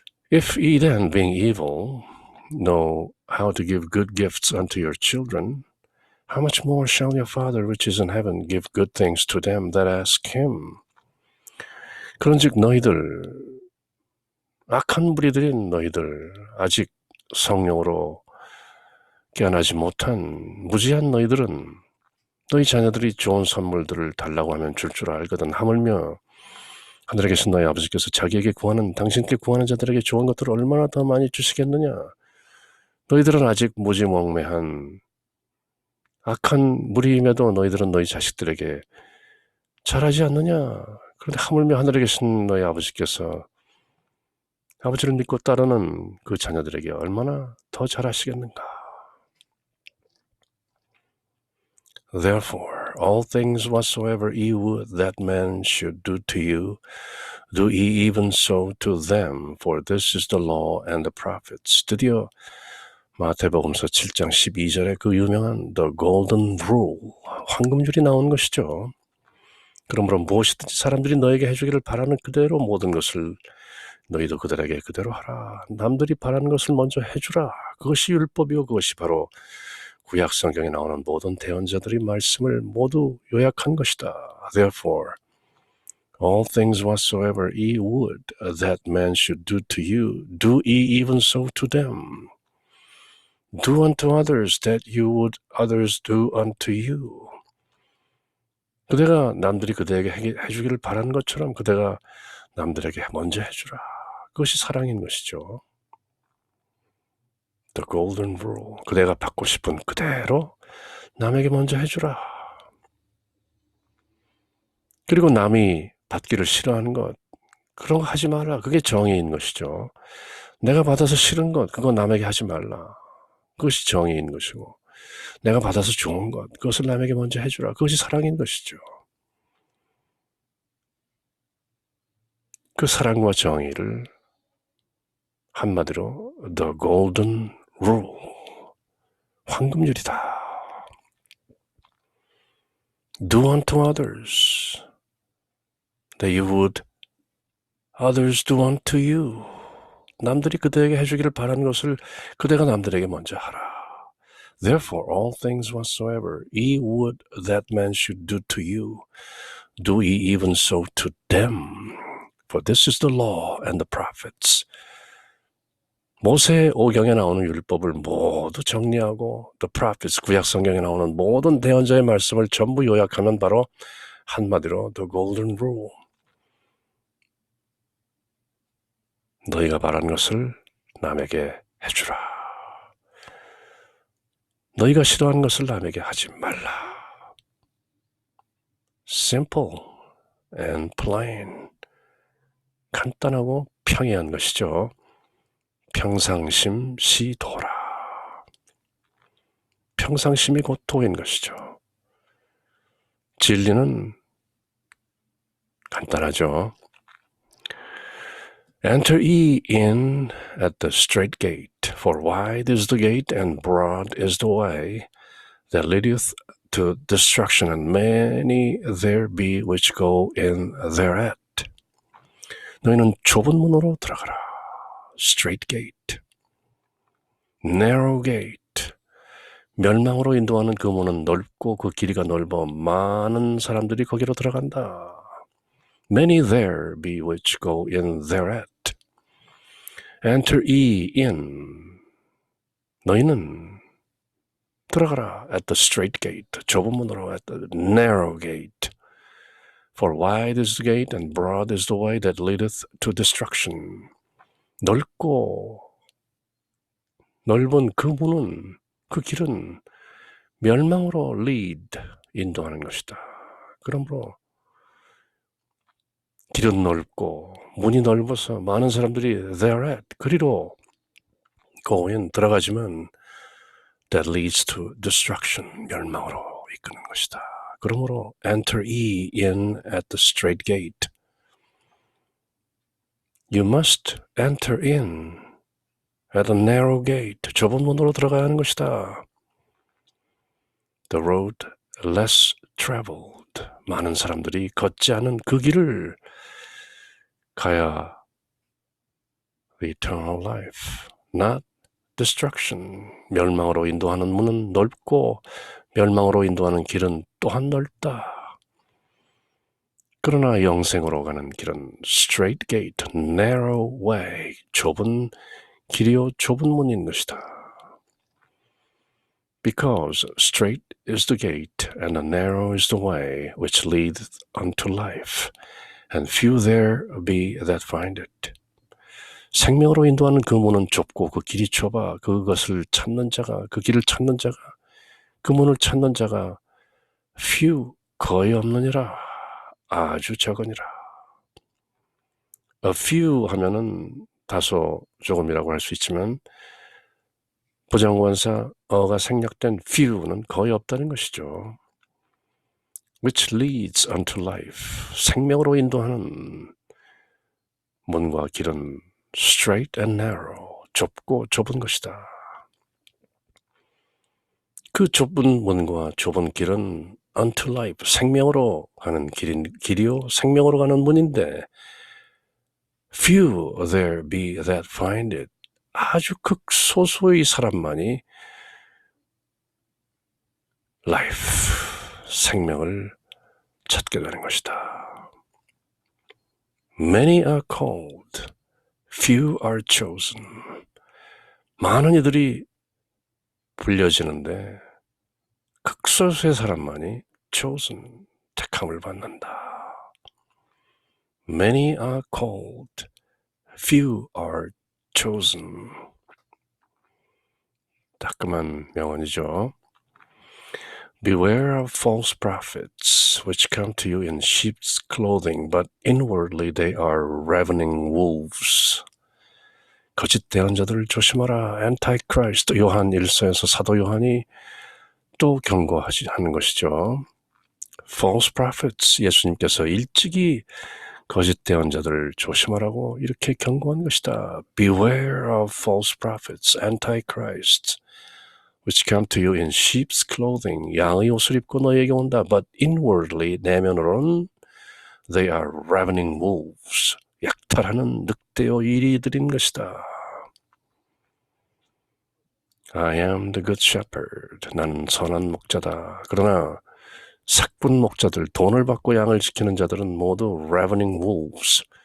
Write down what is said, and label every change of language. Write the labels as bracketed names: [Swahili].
[English] If ye then, being evil, know how to give good gifts unto your children, how much more shall your Father which is in heaven give good things to them that ask him? [Korean] 그런즉 너희들, 악한 무리들인 너희들, 아직 성령으로 깨어나지 못한 무지한 너희들은 너희 자녀들이 좋은 선물들을 달라고 하면 줄 알거든. 하물며 하늘에 계신 너희 아버지께서 자기에게 구하는, 당신께 구하는 자들에게 좋은 것들을 얼마나 더 많이 주시겠느냐. 너희들은 아직 무지몽매한 악한 무리임에도 너희들은 너희 자식들에게 잘하지 않느냐. 그런데 하물며 하늘에 계신 너희 아버지께서 아버지를 믿고 따르는 그 자녀들에게 얼마나 더 잘하시겠는가. [English] Therefore, all things whatsoever ye would that man should do to you, do ye even so to them, for this is the law and the prophets. [Korean] 드디어 마태복음서 7장 12절에 그 유명한 [English] The Golden Rule, [Korean] 황금줄이 나온 것이죠. 그러므로 무엇이든지 사람들이 너에게 해주기를 바라는 그대로 모든 것을 너희도 그들에게 그대로 하라. 남들이 바라는 것을 먼저 해주라. 그것이 율법이요 그것이 바로 구약 성경에 나오는 모든 대언자들이 말씀을 모두 요약한 것이다. [English] Therefore, all things whatsoever ye would that man should do to you, do ye even so to them. Do unto others that you would others do unto you. [Korean] 그대가 남들이 그대에게 해주기를 바라는 것처럼 그대가 남들에게 먼저 해주라. 그것이 사랑인 것이죠. [English] The golden rule. [Korean] 그대가 받고 싶은 그대로 남에게 먼저 해주라. 그리고 남이 받기를 싫어하는 것, 그런 거 하지 말라. 그게 정의인 것이죠. 내가 받아서 싫은 것, 그거 남에게 하지 말라. 그것이 정의인 것이고, 내가 받아서 좋은 것, 그것을 남에게 먼저 해주라. 그것이 사랑인 것이죠. 그 사랑과 정의를 한마디로 [English] The golden rule, [Korean] 황금률이다. [English] Do unto others that you would others do unto you. [Korean] 남들이 그대에게 해주기를 바라는 것을 그대가 남들에게 먼저 하라. [English] Therefore, all things whatsoever ye would that man should do to you, do ye even so to them. For this is the law and the prophets. [Korean] 모세의 오경에 나오는 율법을 모두 정리하고 [English] the prophets, [Korean] 구약 성경에 나오는 모든 대언자의 말씀을 전부 요약하는 바로 한마디로 [English] the golden rule. [Korean] 너희가 바란 것을 남에게 해주라. 너희가 싫어하는 것을 남에게 하지 말라. [English] Simple and plain. [Korean] 간단하고 평이한 것이죠. 평상심 시도라. 평상심이 곧 도인 것이죠. 진리는 간단하죠. [English] Enter ye in at the strait gate, for wide is the gate and broad is the way that leadeth to destruction, and many there be which go in thereat. [Korean] 너희는 좁은 문으로 들어가라. [English] Strait gate, narrow gate. [Korean] 멸망으로 인도하는 그 문은 넓고 그 길이가 넓어 많은 사람들이 거기로 들어간다. [English] Many there be which go in thereat. Enter ye in. [Korean] 너희는 들어가라. [English] At the strait gate. [Korean] 좁은 문으로. [English] At the narrow gate. For wide is the gate and broad is the way that leadeth to destruction. [Korean] 넓고 넓은 그 문은, 그 길은 멸망으로 [English] lead, [Korean] 인도하는 것이다. 그러므로 길은 넓고 문이 넓어서 많은 사람들이 [English] thereat, [Korean] 그리로 [English] go in, [Korean] 들어가지만 [English] that leads to destruction, [Korean] 멸망으로 이끄는 것이다. 그러므로 [English] enter ye in at the strait gate. You must enter in at a narrow gate. [Korean] 좁은 문으로 들어가야 하는 것이다. [English] The road less traveled. [Korean] 많은 사람들이 걷지 않은 그 길을 가야 [English] the eternal life, not destruction. [Korean] 멸망으로 인도하는 문은 넓고 멸망으로 인도하는 길은 또한 넓다. 그러나 영생으로 가는 길은 [English] straight gate, narrow way, [Korean] 좁은 길이요 좁은 문인 것이다. [English] Because straight is the gate and narrow is the way which leadeth unto life, and few there be that find it. [Korean] 생명으로 인도하는 그 문은 좁고 그 길이 좁아 그것을 찾는 자가, 그 길을 찾는 자가, 그 문을 찾는 자가 [English] few, [Korean] 거의 없느니라. 아주 적으니라. [English] A few [Korean] 하면은 다소 조금이라고 할 수 있지만 부정관사 어가 생략된 few는 거의 없다는 것이죠. [English] Which leads unto life. [Korean] 생명으로 인도하는 문과 길은 [English] straight and narrow. [Korean] 좁고 좁은 것이다. 그 좁은 문과 좁은 길은 [English] unto life. [Korean] 생명으로 가는 길이요. 생명으로 가는 문인데 [English] few there be that find it. [Korean] 아주 극소수의 사람만이 [English] life, [Korean] 생명을 찾게 되는 것이다. [English] Many are called, few are chosen. [Korean] 많은 이들이 불려지는데 극소수의 사람만이 [English] chosen, [Korean] 택함을 받는다. [English] Many are called, few are chosen. [Korean] 따끔한 명언이죠. [English] Beware of false prophets, which come to you in sheep's clothing, but inwardly they are ravening wolves. [Korean] 거짓 대언자들을 조심하라. Antichrist, 요한 1서에서 사도 요한이 또 경고하는 것이죠. [English] False prophets, [Korean] 예수님께서 일찍이 거짓 대언자들을 조심하라고 이렇게 경고한 것이다. [English] Beware of false prophets, Antichrist, which come to you in sheep's clothing. [Korean] 양의 옷을 입고 너에게 온다. [English] But inwardly, [Korean] 내면으로는 [English] they are ravening wolves. [Korean] 약탈하는 늑대요 이리들인 것이다. [English] I am the good shepherd. [Korean] 나는 선한 목자다. 그러나 삭군 목자들, 돈을 받고 양을 지키는 자들은 모두 [English] ravening wolves.